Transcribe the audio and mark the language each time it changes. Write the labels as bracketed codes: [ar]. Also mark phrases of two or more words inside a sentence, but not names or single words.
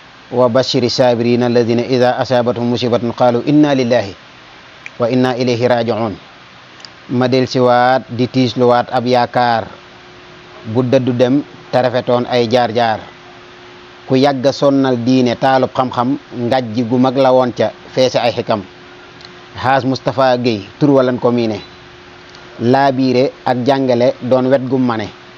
[ar] "وبشر الصابرين الذين إذا أصابتهم مصيبة قالوا إنا لله وإنا إليه راجعون." [wo] Ma del siwaat di tiisluwaat ab yaakaar bu dëddu dem te rafetoon ay jaar-jaar. Ku yàgg a sonnal diine taalub xam-xam, ngàjj gu mag la woon ca feese ay xikam. Haas Moustapha Guèye, tur walan ko miine. Laabiire ak jàngale doon wet gum mane.